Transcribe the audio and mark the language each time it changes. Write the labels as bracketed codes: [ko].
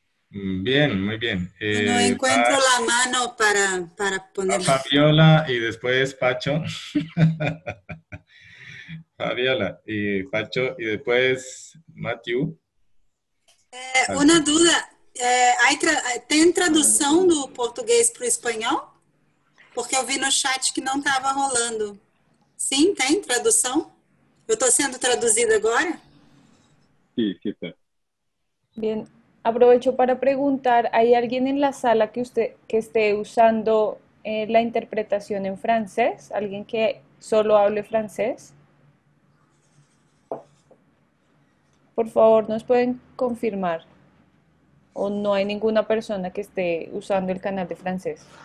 [es] Bien, muy bien. No encuentro la mano para poner. Fabiola y después Pacho. Fabiola y Pacho y después Matthew. [pt] Uma dúvida, tem tradução do português para o espanhol? Porque eu vi no chat que não estava rolando. Sim, tem tradução? Eu estou sendo traduzida agora? [es] Sí, sí está. Bien, aprovecho para preguntar, ¿hay alguien en la sala que esté usando la interpretación en francés? ¿Alguien que solo hable francés? Por favor, ¿nos pueden confirmar? ¿O no hay ninguna persona que esté usando el canal de francés?